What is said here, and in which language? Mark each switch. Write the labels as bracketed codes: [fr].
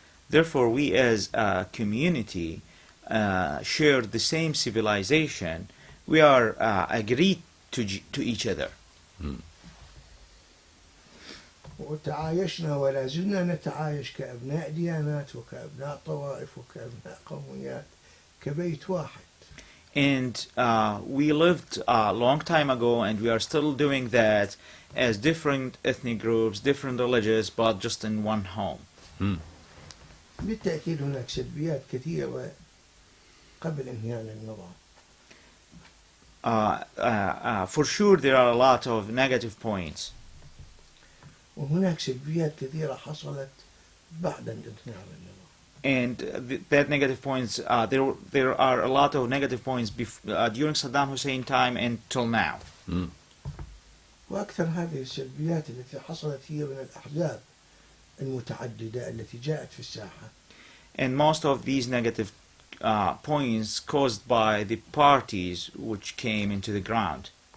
[en] Therefore, we as a community share the same civilization. We are agreed to each other. [ar] وتعايشنا ولا زلنا نتعايش كأبناء ديانات وكأبناء طوائف وكأبناء قوميات كبيت واحد. [en] And we lived a long time ago, and we are still doing that as different ethnic groups, different religions, but just in one home. [ar] بالتأكيد هناك سلبيات كثيرة قبل انهيار النظام. [en] For sure, there are a lot of negative points. [ar] وهناك سلبيات كثيرة حصلت بعد انهيار النظام. [en] And that negative points, there are a lot of negative points during Saddam Hussein time until now. [ar] وأكثر هذه السلبيات التي حصلت هي من الأحزاب المتعددة التي جاءت في الساحة. [en] And most of these negative points caused by the parties which came into the ground.